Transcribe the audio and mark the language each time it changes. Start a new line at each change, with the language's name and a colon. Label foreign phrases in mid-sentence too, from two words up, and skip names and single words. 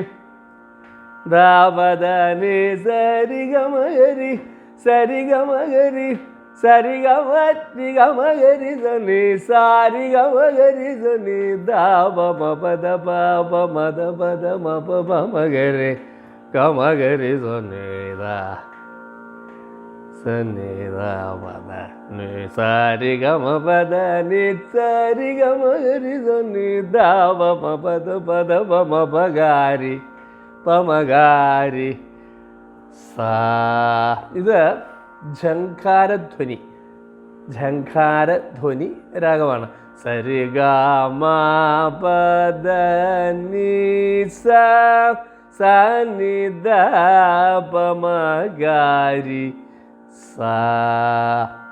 Malayalam: దావదని సరిగమగరి సరిగమగరి సరిగమతి గమగరి సని సారిగమగరి సని దావ మపద పాప మద పద మప మగరి గమగరి సనిదా సనిదా పద ని సారిగమ పద ని సరిగమగరి సని దావ మపద పద మపగారి പമകാരി സാ ഇത് ഝങ്കാരധ്വനി രാഗമാണ്. സരിഗമ പദ നി സാ സനി ദ പമകാരി സാ